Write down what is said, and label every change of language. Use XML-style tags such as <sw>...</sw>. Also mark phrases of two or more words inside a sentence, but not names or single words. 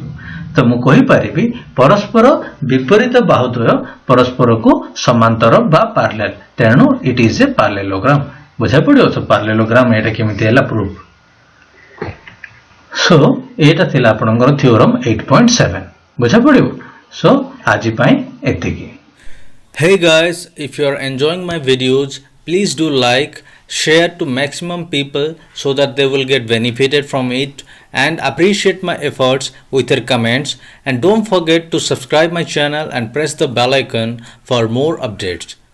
<or>ତ ମୁଁ କହି ପାରିବି ପରସ୍ପର ବିପରୀତ ବାହୁଦ୍ୱୟ ପରସ୍ପର କୁ ସମାନ୍ତର ବା ପ୍ୟାରାଲେଲ ତେଣୁ</or> <en>it is a parallelogram</en> <or>ବୁଝା ପଡ଼ୁଛି। ତ ପ୍ୟାରାଲେଲୋଗ୍ରାମ ଏଟା କେମିତି ହେଲା ପ୍ରୁଫ। ସୋ ଏଟା ଥିଲା ଆପଣଙ୍କର ଥିଓରମ 8.7 ବୁଝା ପଡ଼ୁଛି। ସୋ ଆଜି ପାଇଁ ଏତିକି।</or> <en>Hey guys, if you are enjoying my videos, please do like, share to maximum people so that they will get benefited from it, and appreciate my efforts with your comments, and don't forget to subscribe my channel and press the bell icon for more updates.</en>